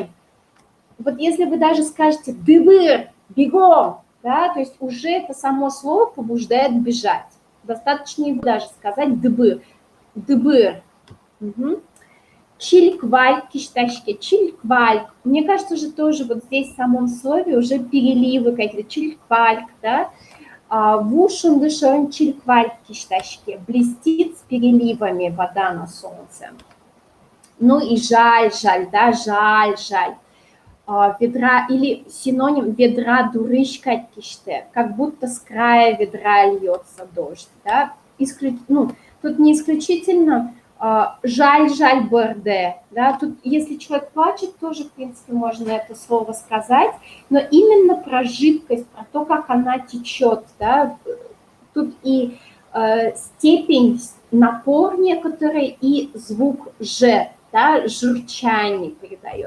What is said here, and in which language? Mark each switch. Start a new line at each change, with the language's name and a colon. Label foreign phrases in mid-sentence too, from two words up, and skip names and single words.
Russian: Вот если вы даже скажете «дыбыр», «бегом», да, то есть уже это само слово побуждает бежать. Достаточно его даже сказать «дыбыр». Дыбыр. Угу.
Udmurt: Чильквальк, киштачки, чильквальк.
Russian: Мне кажется, уже тоже вот здесь в самом слове уже переливы какие-то.
Udmurt: Чильквальк, да. Вушен дышон чильквальк, киштачки.
Russian: Блестит с переливами вода на солнце. Ну и жаль, да, жаль. Ведра, или синоним ведра
Udmurt: дурышка киште.
Russian: Как будто с края ведра льется дождь, да. Тут не исключительно
Udmurt: жаль борде,
Russian: да, тут если человек плачет, тоже, в принципе, можно это слово сказать, но именно про жидкость, про то, как она течет, да, тут и степень, напор некоторый, и звук «ж», да, журчание передает.